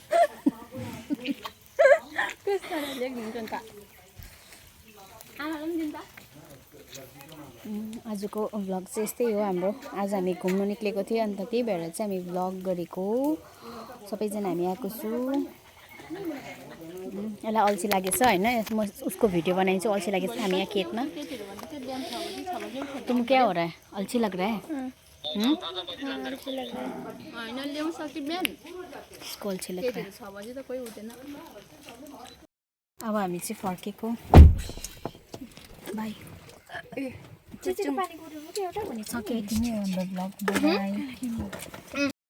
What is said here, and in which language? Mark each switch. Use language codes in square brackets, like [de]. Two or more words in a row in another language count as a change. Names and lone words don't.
[ne] आजको भ्लग चाहिँ यस्तै हो हाम्रो आज हामी घुम्नु निक्लेको थियौँ अन्त त्यही भएर चाहिँ हामी भ्लग गरेको सबैजना हामी आएको छु यसलाई अल्छी लागेछ होइन म उसको भिडियो बनाइन्छ अल्छी लागेछ हामी यहाँ खेतमा [hi] तुम क्या हो रहा है अल्छी लग रहा है इसको अल्छी लग रहा है [ne] अब हामी चाहिँ फर्केको बाई सके यति नै हाम्रो भ्लग बाई